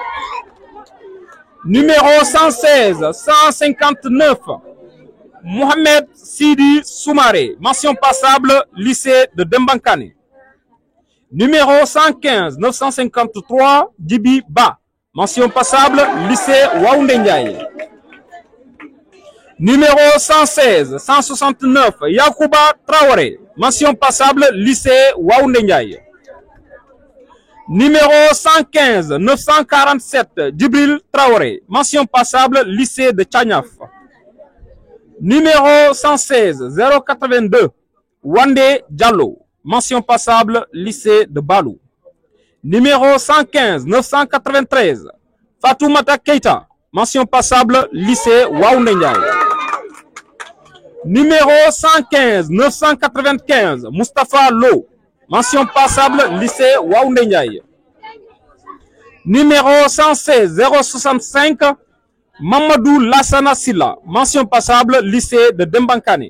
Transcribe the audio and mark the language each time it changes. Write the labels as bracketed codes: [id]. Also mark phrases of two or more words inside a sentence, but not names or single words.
[fr] Numéro 116 159 Mohamed Sidi Soumaré, mention passable lycée de Dembankane. Numéro 115 953 Djibi Ba, mention passable lycée Waoundé Ndiaye. Numéro 116 169 Yakouba Traoré, mention passable lycée Waoundé Ndiaye. Numéro 115 947 Djibril Traoré, mention passable lycée de Tchagnaf. Numéro 116 082 Wandé Diallo, mention passable lycée de Balou. Numéro 115 993 Fatoumata Keita, mention passable lycée Waoundé Ndiaye. Numéro 115 995 Moustapha Lo, mention passable lycée Waoundé Ndiaye. Numéro 116 065 Mamadou Lassana Silla, mention passable lycée de Dembankane.